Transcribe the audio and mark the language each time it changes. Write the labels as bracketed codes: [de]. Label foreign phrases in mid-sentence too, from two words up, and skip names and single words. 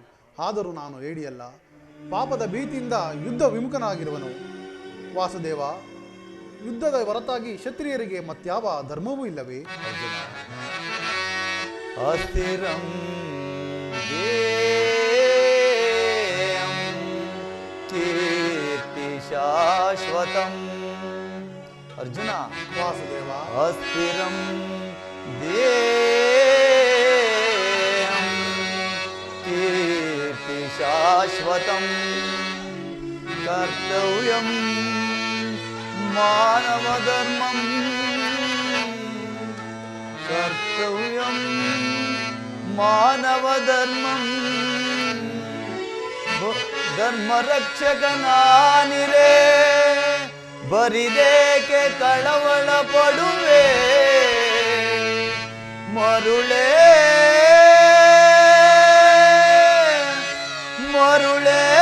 [kn] ಆದರೂ ನಾನು ಹೇಡಿಯಲ್ಲ, ಪಾಪದ ಭೀತಿಯಿಂದ ಯುದ್ಧ ವಿಮುಖನಾಗಿರುವನು. ವಾಸುದೇವ, ಯುದ್ಧದ ಹೊರತಾಗಿ ಕ್ಷತ್ರಿಯರಿಗೆ ಮತ್ಯಾವ ಧರ್ಮವೂ ಇಲ್ಲವೇ? [sa] ಅಸ್ಥಿರಂ ಕೀರ್ತಿ ಶಾಶ್ವತಂ. [kn] ಅರ್ಜುನ, ವಾಸುದೇವ, [sa] ಅಸ್ಥಿರಂ ಕೀರ್ತಿ ಶಾಶ್ವತಂ ಕರ್ತವ್ಯಂ ಮಾನವ ಧರ್ಮಂ ಕರ್ತವ್ಯಂ ಮಾನವ ಧರ್ಮಂ [kn] ಧರ್ಮ ರಕ್ಷಕನಾನಿರೇ ಬರಿದೇಕೆ ಕಳವಳ ಪಡುವೆ ಮರುಳೇ ಮರುಳೇ.